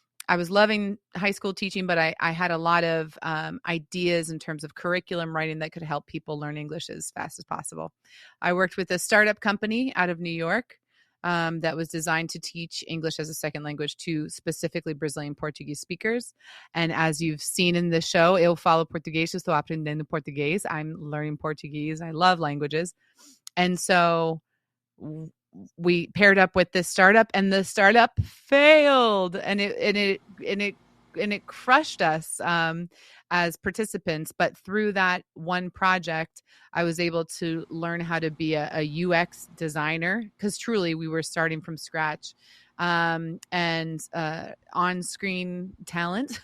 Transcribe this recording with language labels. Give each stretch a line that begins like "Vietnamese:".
English: I was loving high school teaching, but I had a lot of ideas in terms of curriculum writing that could help people learn English as fast as possible. I worked with a startup company out of New York that was designed to teach English as a second language to specifically Brazilian Portuguese speakers. And as you've seen in the show,
Portuguese: Eu Falo Português, estou aprendendo português.
English: I'm learning Portuguese. I love languages. And so we paired up with this startup, and the startup failed, and it crushed us as participants. But through that one project, I was able to learn how to be a UX designer, because truly we were starting from scratch, and on-screen talent.